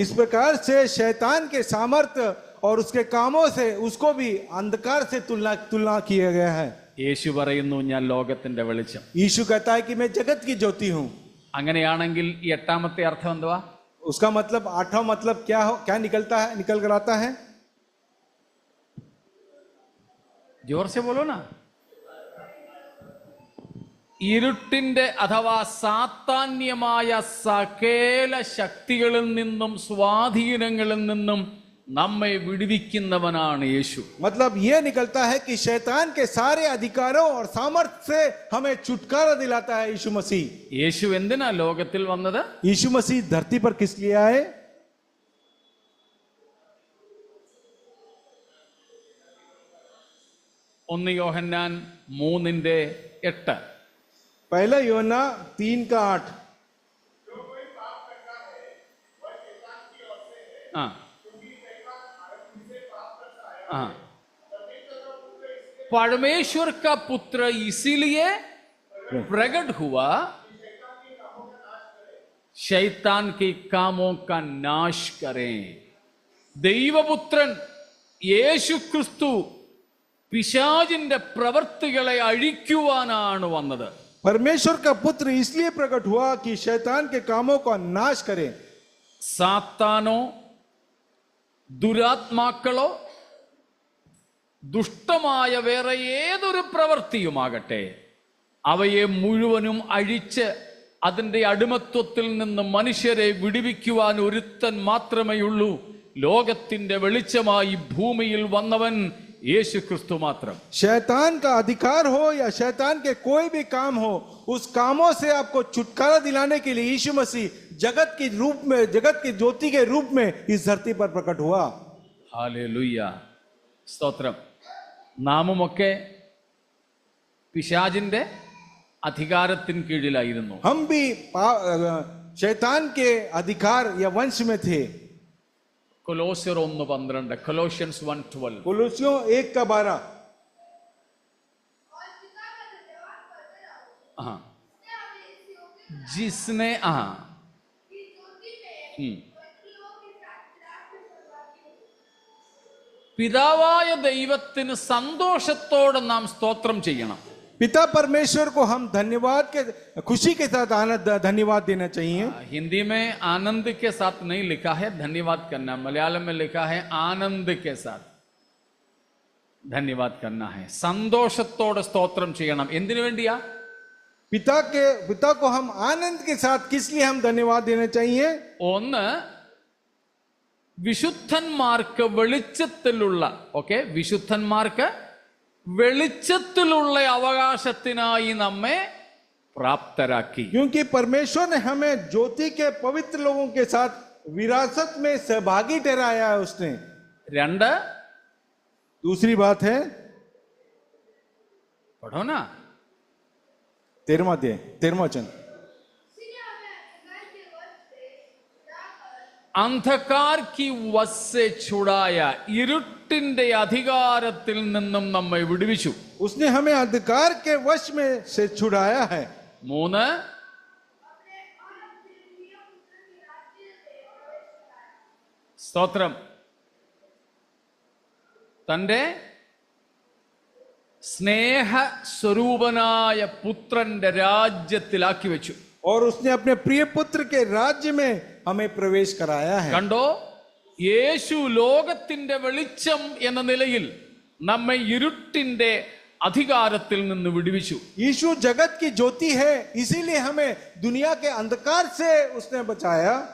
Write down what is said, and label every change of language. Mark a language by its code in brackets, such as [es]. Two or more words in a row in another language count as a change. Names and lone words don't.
[hi] इस प्रकार से शैतान के सामर्थ्य और उसके कामों से उसको भी अंधकार से तुलना किया गया है. [ml] യേശു പറയുന്നു, ഞാൻ ലോകത്തിന്റെ വെളിച്ചം. [hi] यीशु कहता है कि मैं जगत की ज्योति हूं. [ml] അങ്ങനെയാണെങ്കിൽ ഈ എട്ടാമത്തെ അർത്ഥം എന്തുവാ? [hi] उसका मतलब 8वां मतलब क्या निकल कर आता है? जोर से बोलो ना. [ml] ഇരുട്ടിന്റെ അഥവാ സാത്താന്യമായ സകല ശക്തികളിൽ നിന്നും സ്വാധീനങ്ങളിൽ നിന്നും നമ്മെ വിടുവിക്കുന്നവനാണ് യേശു. [hi] मतलब ये निकलता है कि शैतान के सारे अधिकारों और सामर्थ्य से हमें छुटकारा दिलाता है यीशु मसीह. [ml] യേശു എന്തിനാ ലോകത്തിൽ വന്നത്? [hi] यीशु मसीह धरती पर किस लिए आए? [ml] 1 യോഹന്നാൻ 3:8. [hi] पहला यूहन्ना 3:8. हाँ हाँ, परमेश्वर का पुत्र इसीलिए प्रकट हुआ शैतान के कामों का नाश करें. [ml] ദൈവപുത്രൻ യേശു ക്രിസ്തു പിശാചിന്റെ പ്രവൃത്തികളെ അഴിക്കുവാനാണ് വന്നത്. [hi] परमेश्वर का पुत्र इसलिए प्रकट हुआ कि शैतान के कामों का नाश करे. [ml] സാത്താനോ ദുരാത്മാക്കളോ ദുഷ്ടമായ വേറെ ഏതൊരു പ്രവൃത്തിയുമാകട്ടെ, അവയെ മുഴുവനും അഴിച്ച് അതിൻ്റെ അടിമത്വത്തിൽ നിന്ന് മനുഷ്യരെ വിടുവിക്കുവാൻ ഒരുത്തൻ മാത്രമേയുള്ളൂ. ലോകത്തിന്റെ വെളിച്ചമായി ഭൂമിയിൽ വന്നവൻ യേശു ക്രിസ്തു മാത്രം. [hi] शैतान का अधिकार हो या शैतान के कोई भी काम हो, उस कामों से आपको छुटकारा दिलाने के लिए यीशु मसीह जगत के रूप में, जगत की ज्योति के रूप में इस धरती पर प्रकट हुआ. [ml] ഹല്ലേലൂയ, സ്തോത്രം. നാമുമൊക്കെ പിശാചിന്റെ അധികാരത്തിന് കീഴിലായിരുന്നു. [hi] हम भी शैतान के अधिकार या वंश में थे. [ml] കൊലോസ്യർ 1:12, കൊലോഷ്യൻസ് 1:12. [hi] कुलुसियों 1:12. और पिता का धन्यवाद करते रहो हाँ, जिसने हमें इस योग्य जिसने हाँ की ज्योति में व्यक्तियों के साथ विराट में सहभागी हुए. [ml] പിതാവായ ദൈവത്തിന് സന്തോഷത്തോടെ നാം സ്തോത്രം ചെയ്യണം. [hi] पिता परमेश्वर को हम धन्यवाद के, खुशी के साथ आनंद धन्यवाद देना चाहिए. हिंदी में आनंद के साथ नहीं लिखा है धन्यवाद करना, मलयालम में लिखा है आनंद के साथ धन्यवाद करना है. [ml] സന്തോഷത്തോടെ സ്തോത്രം ചെയ്യണം. എന്തിനു വേണ്ടിയാ? [hi] पिता को हम आनंद के साथ किस लिए हम धन्यवाद देना चाहिए? [ml] ഒന്ന്, വിശുദ്ധന്മാർക്ക് വെളിച്ചത്തിലുള്ള വിശുദ്ധന്മാർക്ക് വെളിച്ചത്തിലുള്ള അവകാശത്തിനായി നമ്മെ പ്രാപ്തരാക്കി. [hi] क्योंकि परमेश्वर ने हमें ज्योति के पवित्र लोगों के साथ विरासत में सहभागी ठहराया है उसने. [ml] രണ്ട്, [hi] दूसरी बात है, पढ़ो ना, 13वां अध्याय 13वां वचन. इसलिए हमें अंधकार के वश से छुड़ाकर അന്ധകാർ की वश से छुड़ाया, [ml] ഇരുട്ടിന്റെ അധികാരത്തിൽ നിന്നും നമ്മെ വിടുവിച്ചു. [hi] उसने हमें अंधकार के वश में से छुड़ाया है. [ml] മൂന്ന്, [hi] अपने अनप्रिय पुत्र के राज्य में प्रवेश कराया. [ml] സ്തോത്രം, തന്റെ സ്നേഹ സ്വരൂപനായ പുത്രന്റെ രാജ്യത്തിലാക്കി വെച്ചു. [hi] और उसने अपने प्रिय पुत्र के राज्य में हमें प्रवेश कराया है. [ml] കണ്ടോ, യേശു ലോകത്തിന്റെ വെളിച്ചം എന്ന നിലയിൽ നമ്മെ ഇരുട്ടിന്റെ അധികാരത്തിൽ നിന്ന് വിടുവിച്ചു. [hi] यीशु जगत की ज्योति है, इसीलिए हमें दुनिया के अंधकार से उसने बचाया.